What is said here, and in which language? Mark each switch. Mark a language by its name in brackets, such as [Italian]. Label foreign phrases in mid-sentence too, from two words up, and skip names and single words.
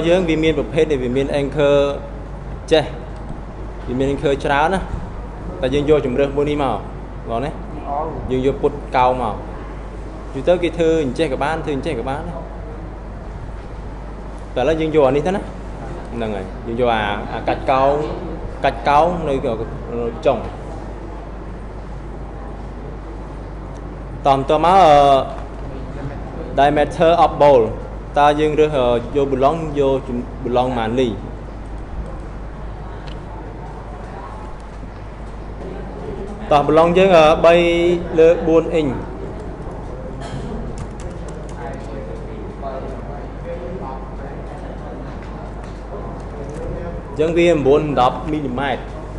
[Khmer] យើងវាមានប្រភេទនេះវាមាន anchor ចេះវាមាន anchor ច្រើនណាតែយើងយកជំរើសមួយនេះមកបងណាយើងយកពុតកោងមកយូរទៅគេធ្វើអញ្ចេះក៏បានធ្វើអញ្ចេះក៏បានតែឥឡូវយើងយកអានេះទៅណាហ្នឹងហើយយើងយកអាកាច់កោងនៅចុង តមក [English] diameter of bowl [Khmer] តើយើងរើសយកប៊ូឡុងយកប៊ូឡុងម៉ាលីតោះប៊ូឡុងយើង3លើ4អ៊ីងយើងវា9 10មីលីម៉ែត្រ